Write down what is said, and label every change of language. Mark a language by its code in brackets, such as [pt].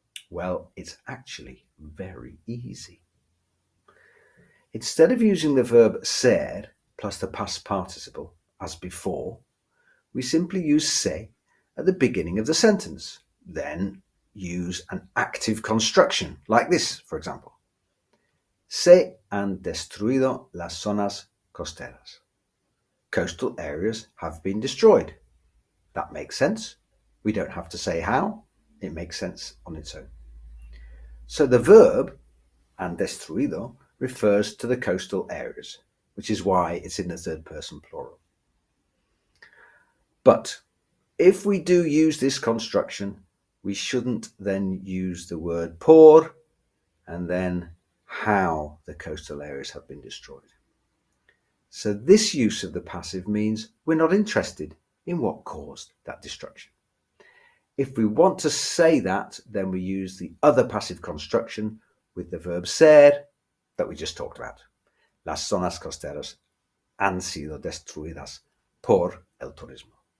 [en] Well, it's actually very easy. Instead of using the verb ser plus the past participle as before, we simply use se at the beginning of the sentence, then use an active construction like this, for example. [es] Se han destruido las zonas costeras. [en] Coastal areas have been destroyed. That makes sense. We don't have to say how. It makes sense on its own. So the verb, [es] han destruido, [en] refers to the coastal areas, which is why it's in the third person plural. But if we do use this construction, we shouldn't then use the word por and then how the coastal areas have been destroyed. So this use of the passive means we're not interested in what caused that destruction. If we want to say that, then we use the other passive construction with the verb ser that we just talked about. [es] Las zonas costeras han sido destruidas por el turismo.